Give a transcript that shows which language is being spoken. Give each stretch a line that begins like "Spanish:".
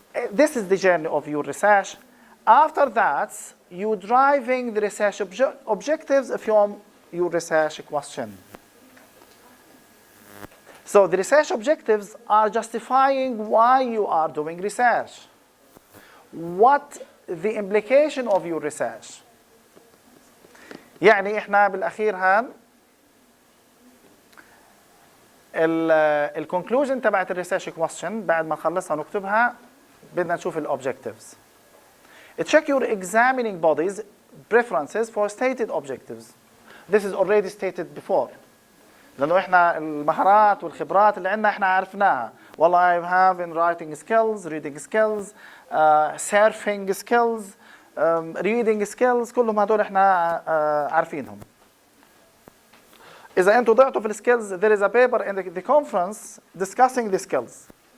English: This is the journey of your research. After that, you're driving the research objectives from your research question. So the research objectives are justifying why you are doing research. What the implication of your research.
Arabic: يعني احنا بالاخير هان الكونكلوجن تبعت الريسيرش كويستشن بعد ما نخلصها ونكتبها بدنا نشوف الاوبجكتيفز.
English: Check your examining body's preferences for stated objectives. This is already stated before.
Arabic: لأنه إحنا المهارات والخبرات اللي عندنا إحنا عرفناها.
English: والله I have in writing skills, reading skills, surfing skills, reading skills،
Arabic: كلهم هدول إحنا عارفينهم. إذا أنتوا ضعتوا في الskills,
English: there is a paper in the conference discussing the skills.